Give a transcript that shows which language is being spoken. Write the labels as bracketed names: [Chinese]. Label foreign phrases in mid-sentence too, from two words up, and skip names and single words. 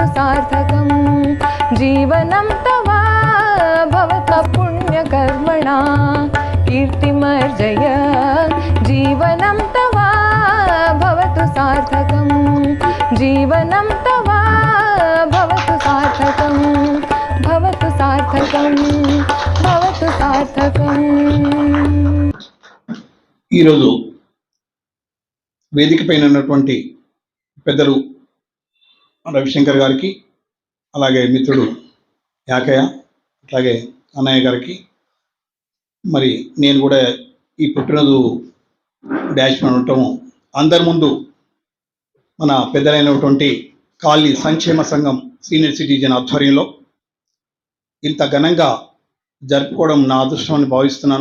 [Sanskrit] सार्थकं, जीवनं तव भवतु पुण्यकर्मणा कीर्तिमर्जय, जीवनं तव भवतु सार्थकं, जीवनं तव भवतु सार्थकं, भवतु सार्थकं, भवतु सार्थकं. [Telugu] ఈరోజు వేదిక పైన ఉన్నటువంటి పెద్దలు రవిశంకర్ గారికి, అలాగే మిత్రుడు యాకయ్య, అలాగే అన్నయ్య గారికి, మరి నేను కూడా ఈ పుట్టినరోజు డాష్ ఉండటము అందరి ముందు మన పెద్దలైనటువంటి కాలనీ సంక్షేమ సంఘం [English] senior citizen [Telugu] ఆధ్వర్యంలో ఇంత ఘనంగా జరుపుకోవడం నా అదృష్టం అని భావిస్తున్నాను.